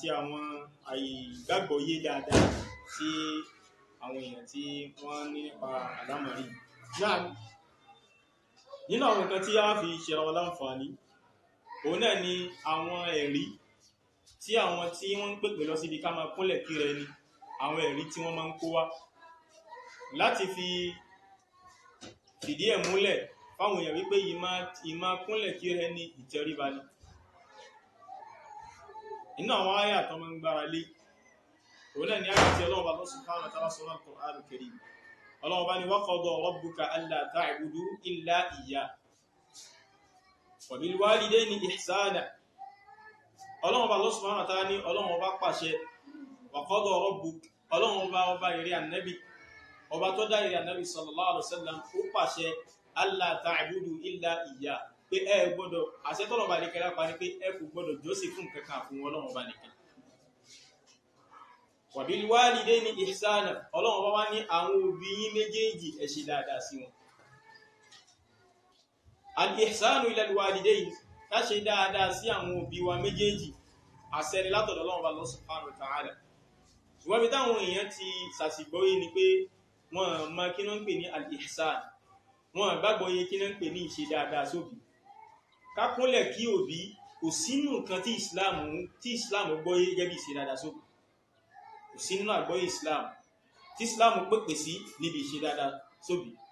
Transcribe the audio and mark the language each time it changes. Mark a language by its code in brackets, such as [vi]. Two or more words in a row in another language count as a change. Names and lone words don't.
[yo] àwọn àìgbàgbọ́yé dáadáa tí àwọn èèyàn tí wọ́n ní nípa àlámọ̀rí náà nínú àwọn nǹkan tí a fi ṣe ra wọn láǹfààní òun náà ni àwọn ẹ̀rí tí àwọn tí wọ́n ń pèpè lọ síbi ká máa kúnlẹ̀ kíra ẹni àwọn ẹ̀rí tí wọ́n máa ń kó wá láti fi fìdí ẹ̀ múlẹ̀ fáwọn èèyàn wípé ìmá kúnlẹ̀ kíra ẹni ìtẹríba ni inú àwọn àyà tó máa ń gbára lé òun náà ni àyà tí Ọlọ́run bá [ar] سبحانه وتعالى [yo] sọ́nà Al-Qur'an Al-Karim Ọlọ́run bá ní [ar] وقضى ربك ألا تعبدوا إلا إياه وبالوالدين إحسانا [yo] Ọlọ́run bá [ar] سبحانه وتعالى [yo] ní Ọlọ́run bá pàṣẹ [ar] وقضى ربك [yo] Ọlọ́run bá ìrẹ́ ànábì ọba tó dá ìrẹ́ ànábì [ar] صلى الله عليه وسلم [yo] ó pàṣẹ [ar] ألا تعبدوا إلا إياه [yo] pé ẹ gbọ́dọ̀ àṣẹ tọ́lọ̀ bá ní kẹlá pa ní pé ẹ kò gbọ́dọ̀ jọ́sìn fún kankan fún Ọlọ́run bá nìkan [ar] وبالوالدين إحسانا [yo] Ọlọ́run bá wá ní àwọn òbí yín méjèèjì ẹ ṣe dáadáa sí wọn [ar] الإحسان إلى الوالدين [yo] ká ṣe dáadáa sí àwọn òbí wa méjèèjì àṣẹ ni látọ̀dọ̀ Ọlọ́run bá [ar] سبحانه وتعالى [yo] ṣùgbọ́n bí táwọn èèyàn ti ṣàṣìgbọ́yé ni pé wọ́n mọ kí wọ́n ń pè ní al-ihsan wọ́n gbàgbọ́ yé kí wọ́n ń pè ní ìṣe dáadáa sóbí ká kúnlẹ̀ kí òbí kò sínú nǹkan tí Islam gbọ́yé gẹ́gẹ́ bí ìṣe dáadáa sóbí kò sínú àgbọ́yé Islam tí Islam pèpè sí níbi ìṣe dáadáa sóbí